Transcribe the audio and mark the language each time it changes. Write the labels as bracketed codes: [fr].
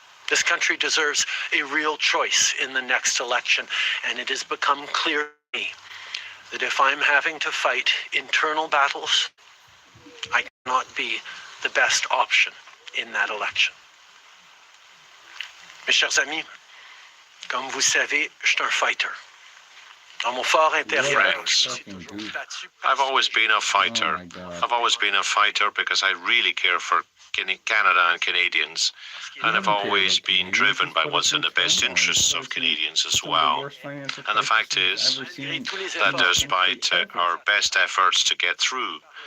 [en] This country deserves a real choice in the next election, and it has become clear to me that if I'm having to fight internal battles, I cannot be the best option in that election. [fr] Mes chers amis, comme vous savez, je suis un fighter. Dans mon fort intérieur, [en] Friends, [fr] je suis toujours battu [en] I've always been a fighter. Oh my God. I've always been a fighter because I really care for Canada and Canadians, and I've always been driven by what's in the best interests of Canadians as well. And the fact is that despite our best efforts to get through